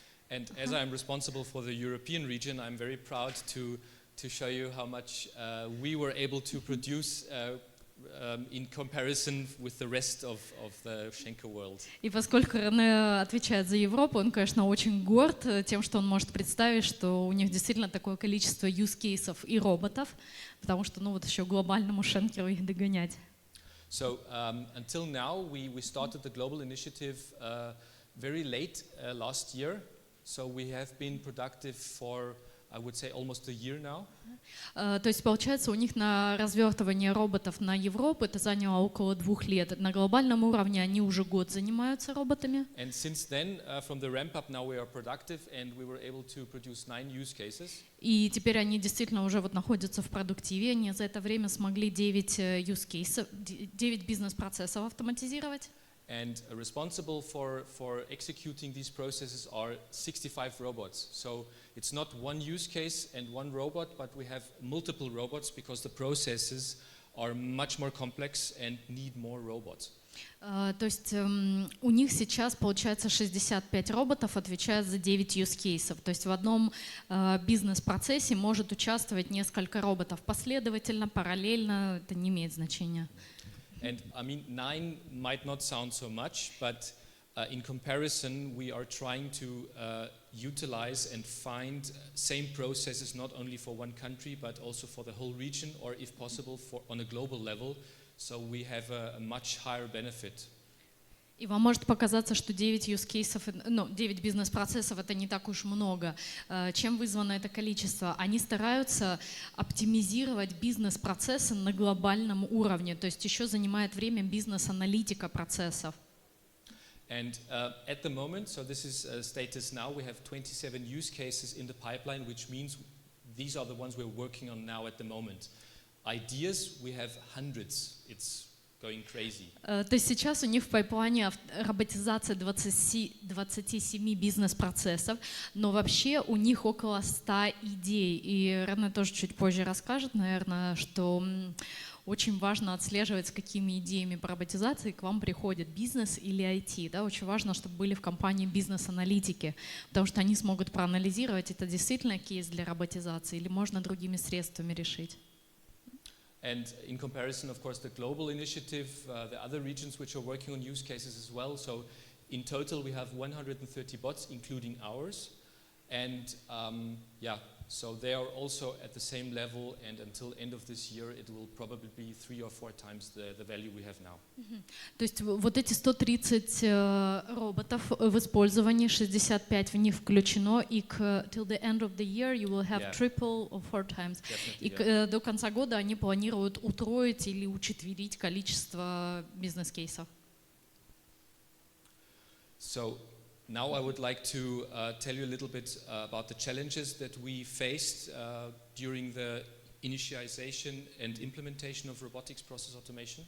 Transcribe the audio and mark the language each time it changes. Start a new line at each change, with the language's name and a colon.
English: And as I'm responsible for the European region, I'm very proud to show you how much we were able to produce in comparison with the rest of the Schenker world.
Russian: И поскольку Рене отвечает за Европу, он, конечно, очень горд тем, что он может представить, что у них действительно такое количество use-кейсов и роботов, потому что, ну, вот еще глобальному Шенкеру их догонять.
English: So until now, we started the global initiative very late last year. So we have been productive for, I would say, almost a year now.
Russian: То есть, получается, у них на развертывание роботов на Европу это заняло около 2 лет. На глобальном уровне они уже год занимаются роботами.
English: And since then, from the ramp up, now we are productive, and we were able to produce 9 use cases.
Russian: И теперь они действительно уже вот находятся в продуктиве. Они за это время смогли 9 use cases, 9 бизнес-процессов автоматизировать.
English: And responsible for executing these processes are 65 robots. So it's not one use case and one robot, but we have multiple robots because the processes are much more complex and need more robots.
Russian: То есть у них сейчас, получается, 65 роботов отвечают за 9 use cases. То есть в одном бизнес-процессе может участвовать несколько роботов последовательно, параллельно, это не имеет значения.
English: And I mean, 9 might not sound so much, but in comparison, we are trying to utilize and find same processes not only for one country, but also for the whole region, or if possible, on a global level. So we have a much higher benefit.
Russian: И вам может показаться, что 9 use cases, ну, 9 бизнес-процессов это не так уж много. Чем вызвано это количество? Они стараются оптимизировать бизнес-процессы на глобальном уровне, то есть еще занимает время бизнес-аналитика процессов.
English: And at the moment, so this is status now, we have 27 use cases in the pipeline, which means these are the ones we're working on now at the moment. Ideas, we have hundreds. It's going crazy.
Russian: То есть сейчас у них в пайплайне роботизация 27 бизнес-процессов, но вообще у них около 100 идей. И Рене тоже чуть позже расскажет, наверное, что очень важно отслеживать, с какими идеями по роботизации к вам приходит бизнес или IT. Да? Очень важно, чтобы были в компании бизнес-аналитики, потому что они смогут проанализировать, это действительно кейс для роботизации или можно другими средствами решить.
English: And in comparison, of course, the global initiative, the other regions which are working on use cases as well. So in total, we have 130 bots, including ours. And so they are also at the same level. And until end of this year, it will probably be 3 or 4 times the value we have now.
Russian: То есть вот эти 130 роботов в использовании, 65 в них включено, и
English: till the end of the year you will have triple or 4 times.
Russian: И до конца года они планируют утроить или учетверить количество бизнес-кейсов.
English: So now I would like to tell you a little bit about the challenges that we faced during the initialization and implementation of robotics process automation.